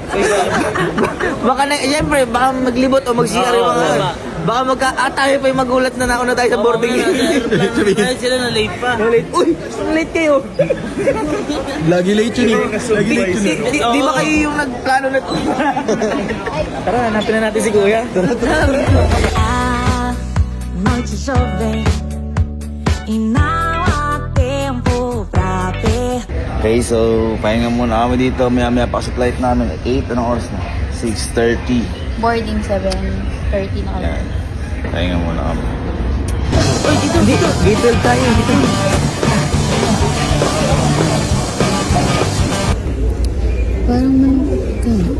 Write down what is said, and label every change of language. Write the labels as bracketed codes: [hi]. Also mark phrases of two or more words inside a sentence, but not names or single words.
[tl] Baka na, siyempre, baka maglibot o mag-CR yung mga. Baka tayo pa yung magulat na nauna tayo sa boarding gate. Dahil sila na late pa. Late. Uy, late kayo. Lagi late yun eh. Lagi late yun eh. Di ba kayo yung nagplano na Tara, hanapin na natin si Kuya. [pt] A noite jovem e não há tempo pra perder. [tl] Okay, so pahinga muna kami dito. Maya-maya pa sa flight namin. 8, anong oras na? 6:30. Boarding 7:30 na kami. Yan. Pahinga muna kami. Uy, dito. Dito tayo, dito. Parang malungkot ka.